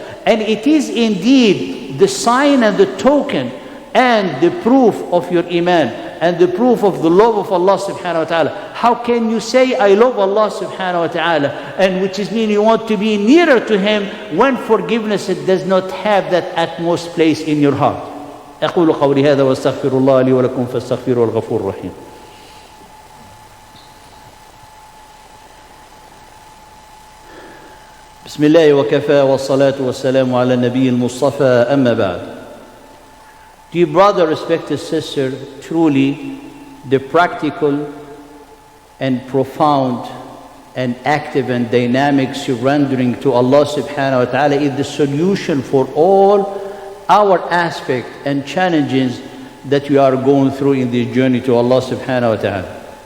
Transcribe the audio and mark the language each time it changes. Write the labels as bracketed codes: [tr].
[en] And it is indeed the sign and the token and the proof of your iman and the proof of the love of Allah subhanahu wa ta'ala. How can you say, I love Allah subhanahu wa ta'ala, and which is mean you want to be nearer to Him, when forgiveness it does not have that utmost place in your heart? [ar] أقول قولي هذا واستغفر الله لي ولكم فاستغفروه الغفور الرحيم. بسم الله وكفى والصلاة والسلام على النبي المصطفى أما بعد. [en] Dear brother, respected sister, truly the practical and profound and active and dynamic surrendering to Allah subhanahu wa ta'ala is the solution for all our aspects and challenges that we are going through in this journey to Allah subhanahu wa ta'ala.